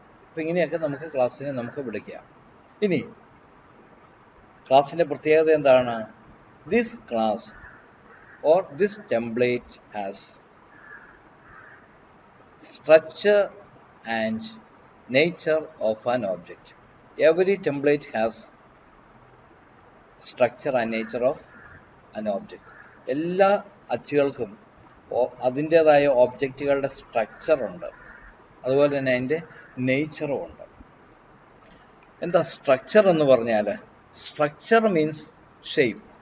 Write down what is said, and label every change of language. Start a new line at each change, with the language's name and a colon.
Malayalam: അപ്പം ഇങ്ങനെയൊക്കെ നമുക്ക് ക്ലാസ്സിനെ നമുക്ക് വിളിക്കാം. ഇനി ക്ലാസ്സിൻ്റെ പ്രത്യേകത എന്താണ്?
English: This class or this template has structure and nature of an object. Every template has structure and nature of an object.
Malayalam: എല്ലാ അച്ചുകൾക്കും അതിൻ്റേതായ ഓബ്ജക്റ്റുകളുടെ സ്ട്രക്ചറുണ്ട്, അതുപോലെ തന്നെ അതിൻ്റെ നേച്ചറും ഉണ്ട്. എന്താ സ്ട്രക്ചർ എന്ന് പറഞ്ഞാൽ?
English: Structure means shape.